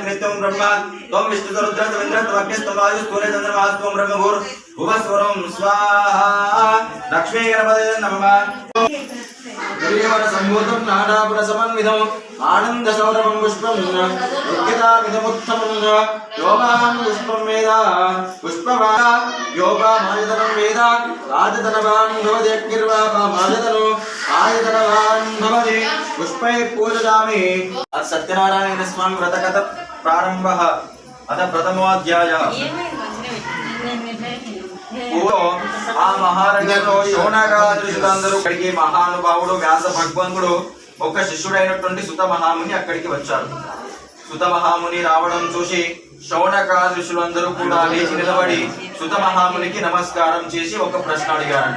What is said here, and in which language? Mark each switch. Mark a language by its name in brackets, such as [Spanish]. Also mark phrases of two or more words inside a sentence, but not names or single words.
[Sanskrit] कृत्यं ब्रह्म त्वं विष्णुरुद्रस्त्वमिन्द्रस्त्वमग्निस्त्वं वायुस्त्वं चन्द्रमास्त्वं ब्रह्मभूर् भुवस्वरं स्वाहा लक्ष्मी गणपतये नमः गिरिवर संभूतं नानापुर समन्वितं आनंद सौरभं पुष्पं योगितामिदमुत्तमं योगां पुष्पं वेद पुष्पवादा योगामायतनं वेद राजतनवान् भवति अग्निर्वापामायतनो आयतनवान् भवति पुष्पै पूजयामि। सत्यनारायण स्वामी व्रतकथा प्रारंभः अथ प्रथमोऽध्यायः। [Telugu] ఆ మహారాజుతో శౌనకాదులందరూ అక్కడికి మహానుభావుడు వ్యాస భగవంతుడు ఒక శిష్యుడైనటువంటి సుత మహాముని అక్కడికి వచ్చారు. సుత మహాముని రావడం చూసి శౌనకాదులందరూ కూడా లేచి నిలబడి సుత మహామునికి నమస్కారం చేసి ఒక ప్రశ్న అడిగారంట.